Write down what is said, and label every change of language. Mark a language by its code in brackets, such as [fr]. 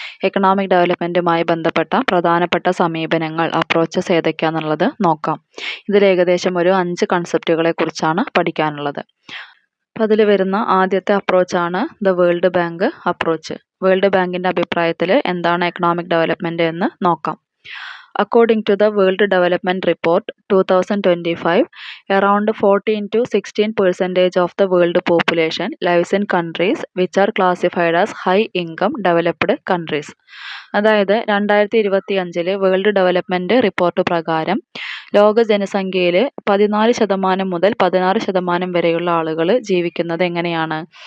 [ml] Economic ഡെവലപ്മെൻറ്റുമായി ബന്ധപ്പെട്ട പ്രധാനപ്പെട്ട സമീപനങ്ങൾ, അപ്രോച്ചസ് ഏതൊക്കെയാണെന്നുള്ളത് നോക്കാം. ഇതിൽ ഏകദേശം ഒരു 5 കൺസെപ്റ്റുകളെ കുറിച്ചാണ് പഠിക്കാനുള്ളത്. അപ്പോൾ അതിൽ വരുന്ന ആദ്യത്തെ അപ്രോച്ചാണ് the world bank approach. World ബാങ്കിൻ്റെ അഭിപ്രായത്തിൽ എന്താണ് എക്കണോമിക് ഡെവലപ്മെൻറ്റ് എന്ന് നോക്കാം. [en] According to the World Development Report 2025, around 14 to 16% of the world population lives in countries which are classified as high income developed countries. [ml] അതായത് 2025 വേൾഡ് ഡെവലപ്മെൻറ്റ് റിപ്പോർട്ട് പ്രകാരം ലോക ജനസംഖ്യയിൽ 14% മുതൽ 16% വരെയുള്ള ആളുകൾ ജീവിക്കുന്നത് എങ്ങനെയാണ്?